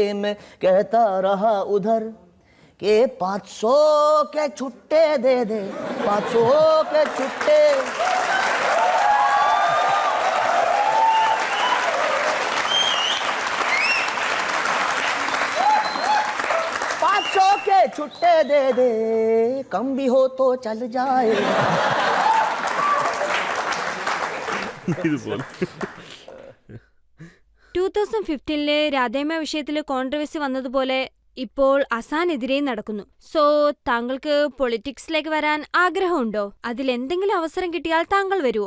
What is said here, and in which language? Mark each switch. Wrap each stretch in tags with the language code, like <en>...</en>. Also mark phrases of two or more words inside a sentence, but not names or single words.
<hi>मैं कहता रहा उधर के 500 के छुट्टे दे दे, 500 के छुट्टे. के छुट्टे दे दे, कम भी हो तो चल जाए.</hi> <ml>ഇതുപോലെ 2015 രാധേമ വിഷയത്തിൽ കോൺട്രവേഴ്സി വന്നതുപോലെ ഇപ്പോൾ അസാനെതിരെയും നടക്കുന്നു. സോ താങ്കൾക്ക് പൊളിറ്റിക്സിലേക്ക് വരാൻ ആഗ്രഹമുണ്ടോ? അതിലെന്തെങ്കിലും അവസരം കിട്ടിയാൽ താങ്കൾ വരുമോ?</ml>